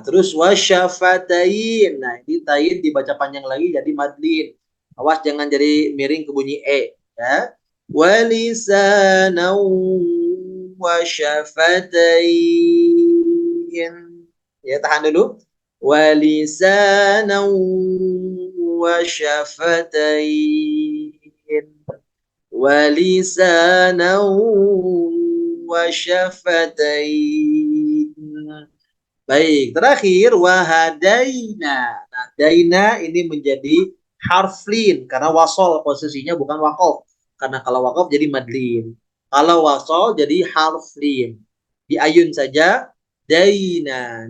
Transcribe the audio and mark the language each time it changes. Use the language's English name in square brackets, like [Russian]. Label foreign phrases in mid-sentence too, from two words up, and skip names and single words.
[Indonesian] Terus wasyafatain. Nah, ini tain dibaca panjang lagi jadi madlin. Awas jangan jadi miring ke bunyi ya. [Arabic] ولسانا وشفتين. [Indonesian] Ya, tahan dulu. [Arabic] ولسانا وشفتين. ولسانا وشفتين. [Indonesian] Baik, terakhir wahadaina. Nah, daina ini menjadi harflin karena wasol posisinya bukan waqaf. Karena kalau waqaf jadi madlin. Kalau wasol jadi harflin. Di ayun saja daina.